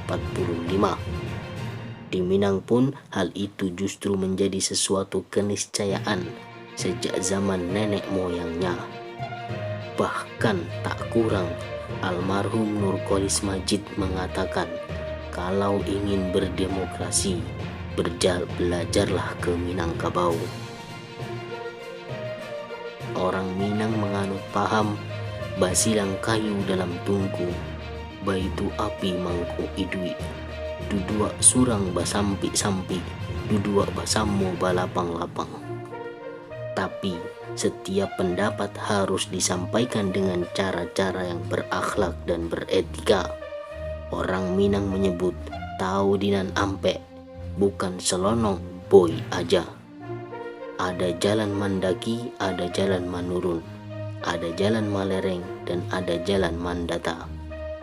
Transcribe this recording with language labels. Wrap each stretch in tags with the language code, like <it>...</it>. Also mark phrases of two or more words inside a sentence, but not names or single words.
<id>Di Minang pun hal itu justru menjadi sesuatu keniscayaan sejak zaman nenek moyangnya. Bahkan tak kurang, almarhum Nurkolis Majid mengatakan, kalau ingin berdemokrasi, belajarlah ke Minangkabau. Orang Minang menganut paham</id> <min>basilang kayu dalam tungku, baitu api mangko idui, dudua surang basampi-sampi, dudua basammo balapang-lapang.</min> <id>Tapi setiap pendapat harus disampaikan dengan cara-cara yang berakhlak dan beretika. Orang Minang menyebut</id> <min>tahu dinan ampe,</min> <id>bukan selonong boy aja. Ada jalan mandaki, ada jalan manurun, ada jalan malereng, dan ada jalan mandata.</id>